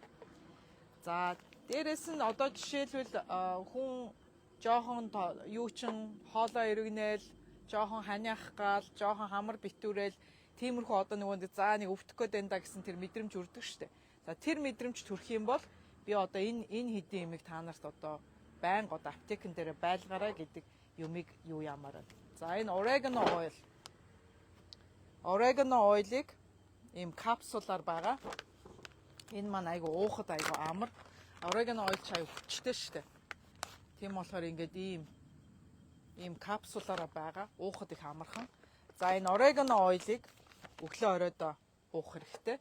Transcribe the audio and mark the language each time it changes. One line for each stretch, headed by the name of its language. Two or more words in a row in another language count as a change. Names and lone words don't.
Mongolian: За дээрэс нь одоо жишээлбэл хүн жоохон юу чин хоолоо эргэнэл, жоохон ханиах гал, жоохон хамар битүүрэл тиймэрхүү одоо нэг нэг өвдөх гээд байна да гэсэн тэр мэдрэмж үрдэг штэ. За тэр мэдрэмж төрөх юм бол би одоо энэ хэдийн юмыг та нарт одоо байнга одоо аптекэн дээр байлгаарай гэдэг юмыг юу ямаар. За энэ
English: oregano oil. Oregano oil-
Mongolian: ыг ийм капсулаар байгаа. Энэ маань айгу уухад айгу амар.
English: Oregano oil
Mongolian: чай хүчтэй штэ. Тийм болохоор ингээд ийм капсулаараа байгаа. Уухад их амархан. За энэ
English: oregano oil-
Mongolian: ыг өглөө оройдоо уух хэрэгтэй.